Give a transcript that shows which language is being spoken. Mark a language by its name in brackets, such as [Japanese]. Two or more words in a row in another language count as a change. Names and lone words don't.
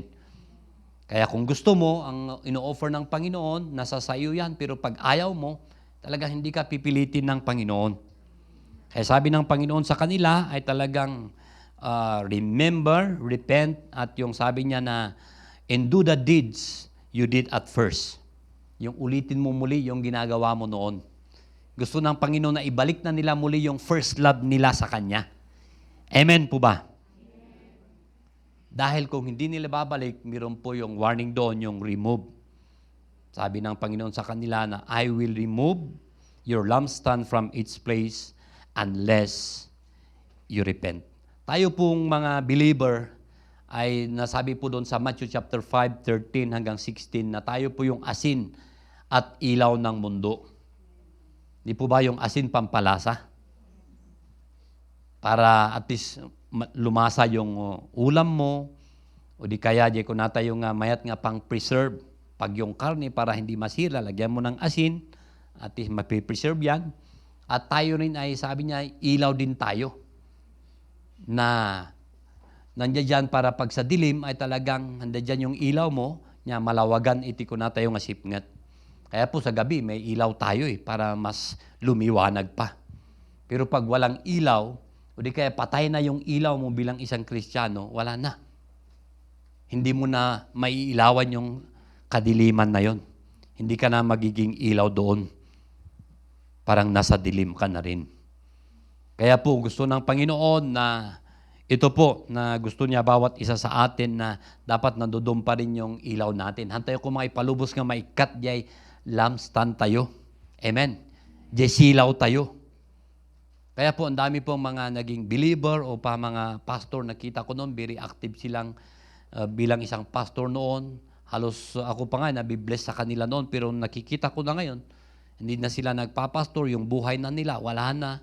[Filipino] Kaya kung gusto mo, ang ino-offer ng Panginoon, nasa sayo yan, pero pag ayaw mo, talaga hindi ka pipilitin ng Panginoon. Kaya sabi ng Panginoon sa kanila ay talagang remember, repent, at yung sabi niya na [English] and do the deeds you did at first. [Filipino] Yung ulitin mo muli yung ginagawa mo noon. Gusto ng Panginoon na ibalik na nila muli yung first love nila sa Kanya. Amen po ba? Dahil kung hindi nila babalik, meron po yung warning doon, yung remove. Sabi ng Panginoon sa kanila na [English] I will remove your lampstand from its place unless you repent. [Filipino] Tayo pong mga believer ay nasabi po doon sa Matthew chapter 5, 13 hanggang 16 na tayo po yung asin at ilaw ng mundo. Di po ba yung asin pampalasa? Para at least lumasa yung ulam mo o di kaya [Iloko] di ko nata yung mayat nga [Filipino] pang preserve. Pag yung karne para hindi masira, lagyan mo ng asin at least mapipreserve yan. At tayo rin ay, sabi niya, ilaw din tayo. Na nandiyan dyan para pag sa dilim ay talagang nandiyan yung ilaw mo, [Iloko] niya malawagan iti ko na tayo nga sipngat. [Filipino] Kaya po sa gabi may ilaw tayo para mas lumiwanag pa. Pero pag walang ilaw, o di kaya patay na yung ilaw mo bilang isang Kristiyano, wala na. Hindi mo na maiilawan yung kadiliman na yon. Hindi ka na magiging ilaw doon. Parang nasa dilim ka na rin. Kaya po gusto ng Panginoon na ito po na gusto niya bawat isa sa atin na dapat nandudum pa rin yung ilaw natin. [Iloko] Hantay ko mga ipalubos nga maikat jay lampstand tayo. Amen. Jay silaw tayo. [Filipino] Kaya po ang dami po mga naging believer o pa mga pastor, nakita ko noon, [English] very active [Filipino] silang bilang isang pastor noon. Halos ako pa nga nabibless sa kanila noon, pero nakikita ko na ngayon, hindi na sila nagpapastor, yung buhay na nila, wala na.